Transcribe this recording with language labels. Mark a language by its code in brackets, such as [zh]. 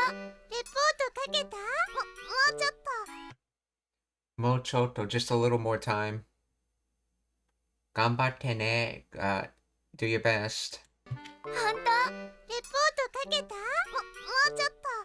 [ja] レポートかけた？もうちょっと。 Mochoto, [en] just a little more time. [ja] Gambatte ne. [en] Do your best. [ja] 本当？レポートかけた？もうちょっと。